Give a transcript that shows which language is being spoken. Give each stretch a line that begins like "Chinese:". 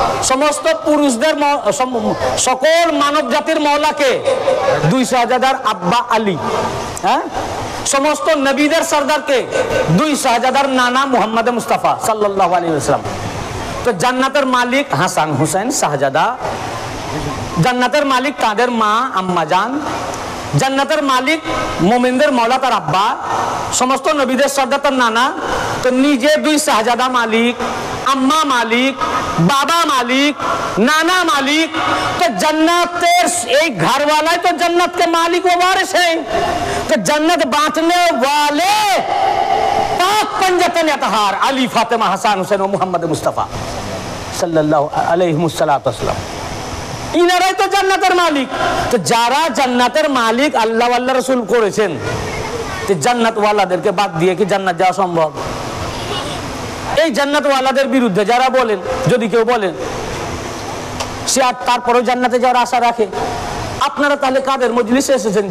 Bangla: সমস্ত পুরুষদের সকল মানব জাতির মওলাকে দুই শাহজাদার আব্বা আলী। হ্যাঁ, সমস্ত নবীদের সর্দারকে দুই শাহজাদার নানা মুহাম্মদ মুস্তাফা সাল্লাল্লাহু আলাইহি ওয়াসাল্লাম। তো জান্নাতের মালিক হাসান হুসাইন শাহজাদা, জান্নাতের মালিক তাদের মা আম্মা জান, জান্নাতের মালিক মোমেনদের মওলা তার আব্বা, সমস্ত নবীদের সর্দার তার নানা, তো নিজে দুই শাহজাদা মালিক, আম্মা মালিক, বাবা মালিক,
Hindi: नाना मालिक, तो जन्नत एक घर वाला है तो जन्नत के मालिक वो वारिस है, तो जन्नत बांटने वाले पाक पंजतन अतहार अली फातिमा हसन हुसैन मोहम्मद मुस्तफ़ा सल्लल्लाहु अलैहि वसल्लम इनाराই
Bangla: তো জান্নাতের মালিক। তো যারা জান্নাতের মালিক আল্লাহ আল্লাহ রাসূল করেছেন, তো জান্নাত ওয়ালাদেরকে বাদ দিয়ে কি জান্নাত যাওয়া সম্ভব? এই জান্নাত ওয়ালাদের বিরুদ্ধে যারা বলেন, যদি কেউ বলেন সে আর তারপরেও জান্নাতে যাওয়ার আশা রাখে, আপনারা তাহলে কাদের মজলিসে এসেছেন?